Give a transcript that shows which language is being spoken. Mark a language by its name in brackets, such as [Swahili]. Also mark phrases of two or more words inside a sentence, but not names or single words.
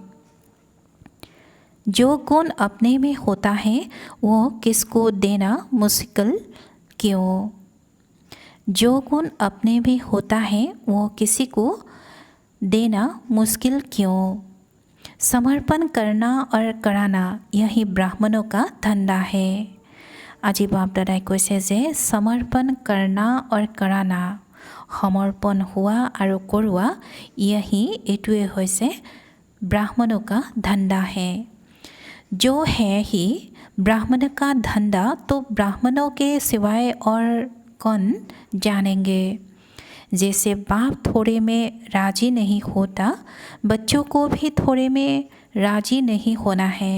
[Hindi] जो गुण अपने में होता है वो किसको देना मुश्किल क्यों? जो गुण अपने में होता है वो किसी को देना मुश्किल क्यों? समर्पण करना और कराना यही ब्राह्मणों का धंधा है। [Assamese] আজি বাপ দাদাই কৈছে যে সমৰ্পণ [Hindi] करना और कराना, [Assamese] সমৰ্পণ হোৱা আৰু কৰোৱা এইটোৱে হৈছে [Hindi] ब्राह्मणों का धंधा है। जो है ही ब्राह्मण का धंधा तो ब्राह्मणों के सिवाय और कौन जानेंगे। जैसे बाप थोड़े में राजी नहीं होता, बच्चों को भी थोड़े में राजी नहीं होना है।